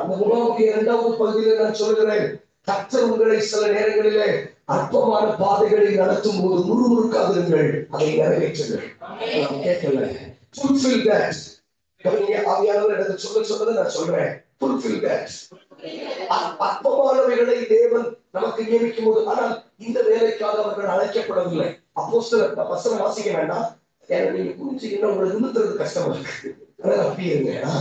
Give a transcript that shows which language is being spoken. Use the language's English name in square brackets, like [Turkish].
[Tamil] அந்த உணவுடைய இரண்டாவது பகுதியில் நான் சொல்கிறேன், கர்த்தர் உங்களை சில நேரங்களிலே அற்பமான பாதைகளை நடத்தும் போது முறுமுறுக்காதிருங்கள், அதை நிறைவேற்றுங்கள். கேட்கல [English] fulfill that. [Tamil] ஆவியானவர் எனக்கு சொன்னதை நான் சொல்றேன், [English] fulfill that. [Tamil] அற்பமானவைகளை தேவன் நமக்கு நியமிக்கும் போது, ஆனால் இந்த வேலைக்காக அவர்கள் அழைக்கப்படவில்லை. அப்போஸ்தலர் வசனம் வாசிக்க வேண்டாம், ஏன்னா நீங்க புரிஞ்சுக்கிட்ட உங்களுக்கு நிறுத்துறது கஷ்டமா இருக்கு, அதனால அப்படி இருங்க.